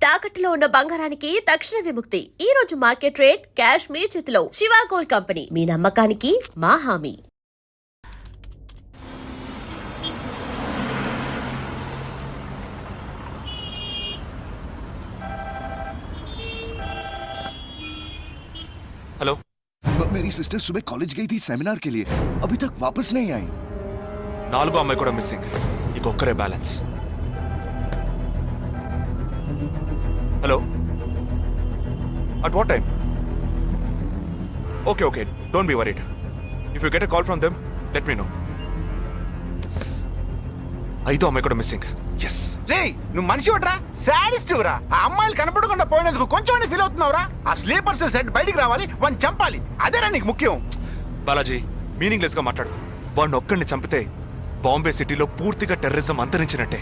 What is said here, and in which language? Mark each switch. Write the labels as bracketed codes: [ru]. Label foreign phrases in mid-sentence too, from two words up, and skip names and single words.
[te] తాకట్టులో ఉన్న బంగారానికి తక్షణ విముక్తి. ఈ రోజు [en] market rate cash [te] మీ చేతిలో. శివ గోల్డ్ కంపెనీ, మీ నమ్మకానికి మా హామీ. [hi] हेलो, मेरी सिस्टर सुबह कॉलेज गई थी सेमिनार के लिए, अभी तक वापस नहीं आई। [te] 4 అమ్మాయి కూడా మిస్సింగ్. ఇంకొక్కరే బ్యాలెన్స్. హలో, [en] at what time? Okay, don't be worried. If you get a call from them, let me know. [te] 5 అమ్మాయి కూడా మిస్సింగ్. ఎస్. రే, నువ్వు మనిషి ఒకట్రా, సాడిస్ట్ రా. ఆ అమ్మాయిలు కనపడకుండా పోయినందుకు కొంచెం ఫీల్ అవుతున్నావురా? ఆ [en] sleeper cell set [te] బయటికి రావాలి, వాడిని చంపాలి, అదేరా నీకు ముఖ్యం. బాలాజీ, మీనింగ్లెస్ గా మాట్లాడు. వాడిని ఒక్కడిని చంపితే బాంబే సిటీలో పూర్తిగా టెర్రరిజం అంతరించినట్టే.